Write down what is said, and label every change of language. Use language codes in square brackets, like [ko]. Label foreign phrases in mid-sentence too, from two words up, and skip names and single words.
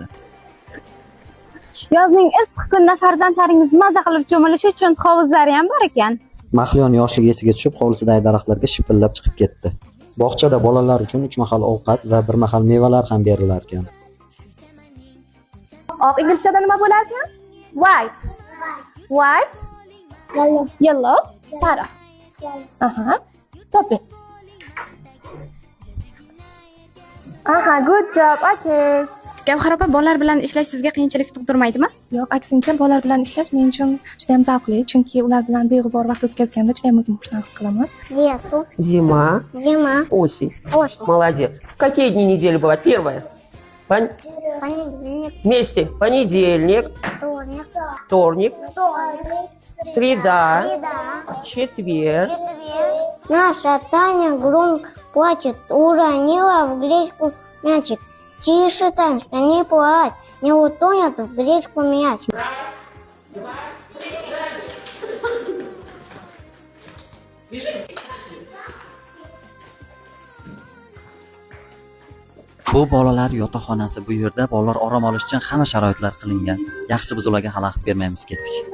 [uz] Yozning issiq kunida farzandlaringiz maza qilib cho'milishi uchun hovuzlari ham bor ekan. Mahliyon yoshlik esiga tushib, hovlisidagi daraxtlarga shipillab chiqib ketdi. Bog'chada bolalar uchun 3 mahal ovqat va 1 mahal mevalar ham berilar ekan. Oq inglizchada nima bo'lar ekan? [en] White. White. Yellow. Sariq. [uz] Aha. Topi. Aha, [en] good job. [uz] Okay. Gavhar opa, bolalar bilan ishlash sizga qiyinchilik tug'dirmaydimi? Yo'q, aksincha bolalar bilan ishlash men uchun juda ham zavqli, chunki ular bilan beg'ubor vaqt o'tkazganda juda ham o'zimni xursand his qilaman. [ru] Лету. Зима, Зима. осень. Осень. Молодец. Какие дни недели бывают? Первое. Понедельник. Вместе. Понедельник, Вторник. вторник, Вторник. среда, Среда. четверг. Четверг. Наша Таня громко плачет, уронила в гречку мячик. Тише, Танечка, не плачь, не утонет в гречку мяч. [uz] Bu bolalar yotoqxonasi. Bu yerda bolalar orom olish uchun hamma sharoitlar qilingan. Yaxshisi biz ularga xalaqit bermaymiz, ketdik.